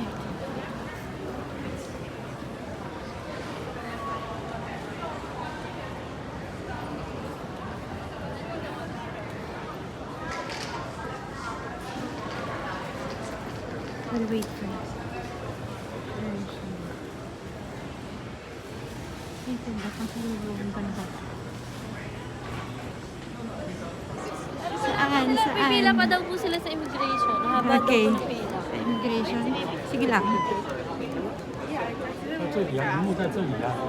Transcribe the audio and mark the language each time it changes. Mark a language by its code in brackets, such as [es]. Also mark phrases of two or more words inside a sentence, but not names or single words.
[en] We'll wait for it. [tl] Ito ba? Pasalubong ba na ba? Saan? Saan? Pipila pa daw po sila sa immigration. Haba Okay. daw po ng pila. Sa immigration. Sige lang. [zh] 在这里啊，荧幕在这里啊。